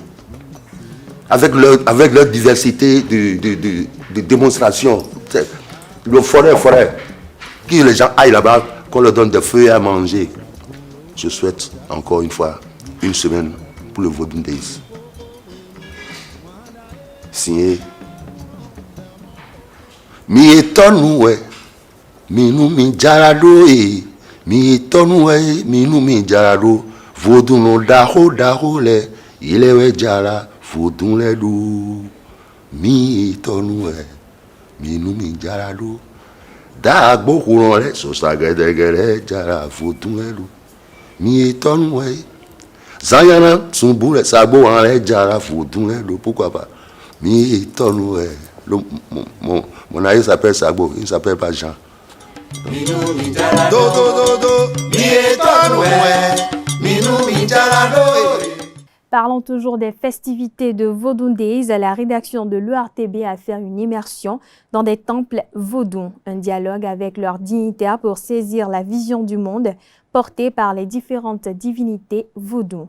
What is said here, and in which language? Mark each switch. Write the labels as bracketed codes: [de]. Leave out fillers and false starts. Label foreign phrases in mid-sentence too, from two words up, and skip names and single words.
[fr] Avec leur diversité de démonstration. Le forêt. Que les gens aillent là-bas, qu'on leur donne des feuilles à manger. Je souhaite encore une fois une semaine pour le Vodou Days. [fon] Signé Mi etonoué, mi nou mi jarado mi etonoué, mi nou mi jarado. Vodou no daho le, ilewe jara, vodou le do. Mi etonoué, mi nou mi jarado. Dagbo kouron le, so sagedegere jara, vodou le do. Mi etonoué. Zayana, tsumboule, sabo en le jara, vodou le do. [fr] Pourquoi pas? [fon] Mi etonoué. [fr] Mon aïe s'appelle Sabo, il ne s'appelle pas Jean. Parlons toujours des festivités de Vodou Days. La rédaction de l'ERTB a fait une immersion dans des temples vaudous, un dialogue avec leurs dignitaires pour saisir la vision du monde portée par les différentes divinités vaudou.